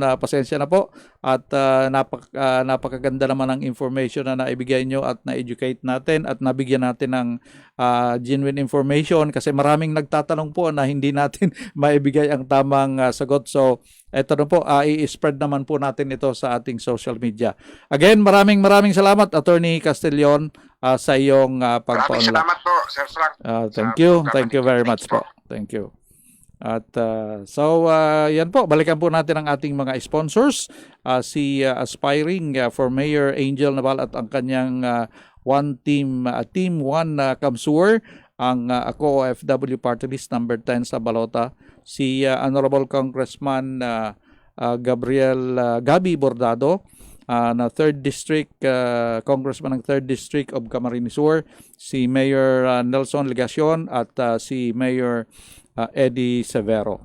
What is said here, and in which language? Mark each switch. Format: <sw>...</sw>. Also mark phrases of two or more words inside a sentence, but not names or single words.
<tl>Pasensya na po, at napakaganda naman ng information na naibigay nyo at na-educate natin at nabigyan natin ng</tl> <en>genuine information,</en> <tl>kasi maraming nagtatanong po na hindi natin maibigay ang tamang sagot. So eto na po, i-spread naman po natin ito sa ating</tl> <en>social media.</en> <tl>Again, maraming salamat, Attorney Castillon, sa iyong pagpa-unlock. Maraming salamat po, Sir Frank.</tl> <en>Thank you very much po. Thank you.</en> <tl>At yan po, balikan po natin ang ating mga sponsors. Si</tl> <en>aspiring for Mayor</en> <tl>Angel Naval at ang kanyang Team 1 Kamsur, ang Ako OFW Party List number 10 sa Balota, si Honorable Congressman Gabi Bordado, na 3rd District, Congressman ng 3rd District of Camarines Sur, si Mayor Nelson Legacion, at si Mayor Eddie Severo.</tl>